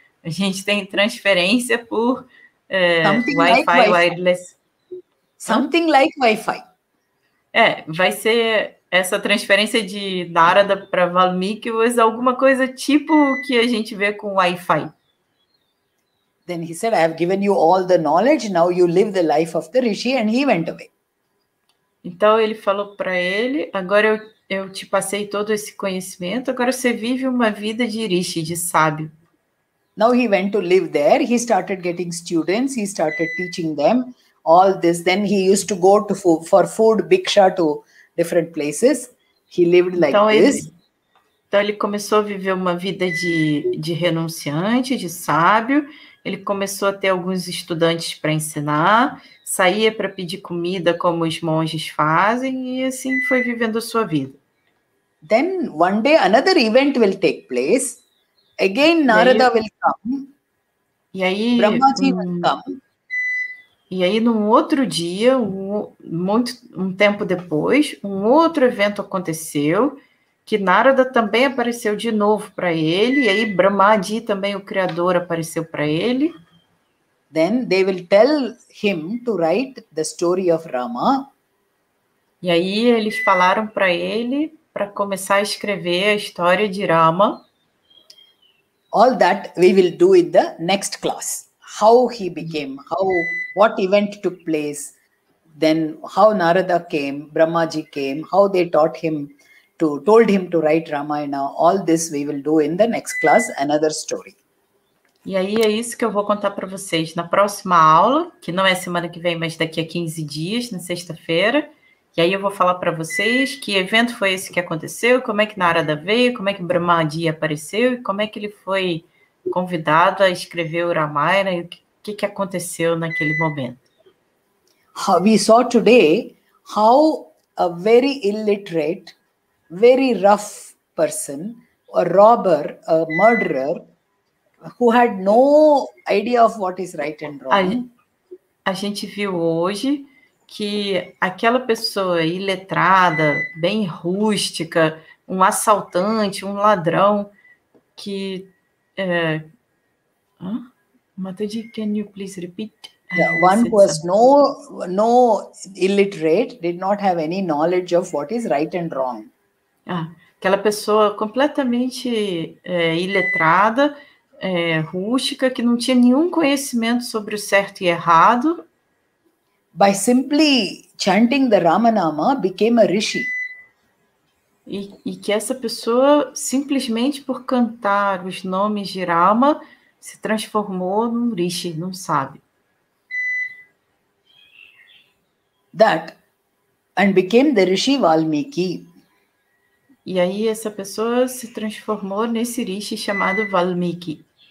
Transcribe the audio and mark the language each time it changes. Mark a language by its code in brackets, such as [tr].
[pt] A gente tem transferência por Wi-Fi, wireless. [en] Something like Wi-Fi. [pt] Vai ser essa transferência de Narada para Valmiki, mas alguma coisa tipo o que a gente vê com Wi-Fi. [en] Then he said, I have given you all the knowledge, now you live the life of the rishi, and he went away. [pt] Então ele falou para ele, agora eu te passei todo esse conhecimento, agora você vive uma vida de rishi, de sábio. [en] Now he went to live there, he started getting students, he started teaching them all this. Then he used to go for food, bhiksha to different places. He lived like this. [pt] Então ele começou a viver uma vida de renunciante, de sábio. Ele começou a ter alguns estudantes para ensinar, saía para pedir comida como os monges fazem, e assim foi vivendo a sua vida. [en] Then one day another event will take place. Again Narada will come. [pt] E aí, [en] Brahmaji will come. [pt] E aí, num outro dia, um tempo depois, um outro evento aconteceu, que Narada também apareceu de novo para ele, e aí Brahmaji também, o criador, apareceu para ele. [en] Then they will tell him to write the story of Rama. [pt] E aí eles falaram para ele para começar a escrever a história de Rama. [en] All that we will do in the next class. How he became, what event took place, then how Narada came, Brahmaji came, how they told him to write Ramayana. All this we will do in the next class, another story. [pt] E aí é isso que eu vou contar para vocês na próxima aula, que não é semana que vem, mas daqui a 15 dias, na sexta-feira. E aí eu vou falar para vocês que evento foi esse que aconteceu, como é que Narada veio, como é que Brahmaji apareceu e como é que ele foi convidado a escrever o Ramayana e o que aconteceu naquele momento. [en] We saw today how a very illiterate, very rough person, a robber, a murderer, who had no idea of what is right and wrong. [pt] A gente viu hoje que aquela pessoa iletrada, bem rústica, um assaltante, um ladrão, que... [en] Mataji, can you please repeat? One who was no illiterate, did not have any knowledge of what is right and wrong. [pt] Aquela pessoa completamente iletrada, rústica, que não tinha nenhum conhecimento sobre o certo e errado. [en] By simply chanting the Ramanama, became a rishi. [pt] E que essa pessoa, simplesmente por cantar os nomes de Rama, se transformou num rishi, num sábio. [en] And became the Rishi Valmiki. [pt] E aí essa pessoa se transformou nesse rishi chamado Valmiki.